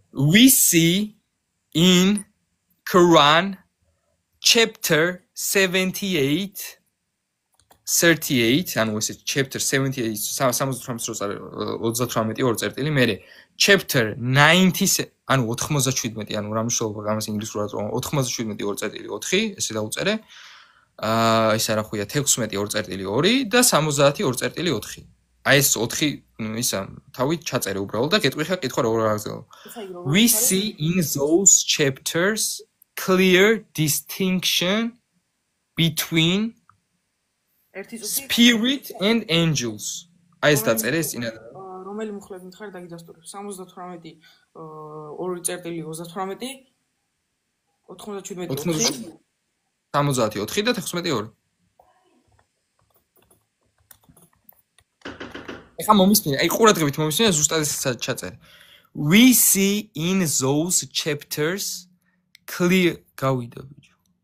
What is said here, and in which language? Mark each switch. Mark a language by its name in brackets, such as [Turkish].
[English] We see in Quran chapter 78 38, [Georgian] ანუ ესე chapter 78 38 ორ წერტილი, მერე chapter 90 ანუ 97, ანუ რა მნიშვნელობა გამას ინგლისურად 97 ორ წერტილი 4, ესე დაუწერე. ეს არა ხუია 16 ორ წერტილი 2 და 70 ორ წერტილი 4. აი ეს 4 ისა თავით ჩაწერე უბრალოდ და გეტყვი ხა კითხვა როგორ აღგზავნო. [English] We see in those chapters clear distinction between spirit and angels. [Georgian] აი ეს დაწერე ეს წინა რომელი მუხლები მითხარ დაგიდასტურებ 78 2 წერტილი 38 97 74 და 16 ეხა მომისმინე, აი ყურადღებით მომისმინე ზუსტად ეს ჩაწერე. [English] We see in those chapters clear [Georgian] გავიდა ბიჭო.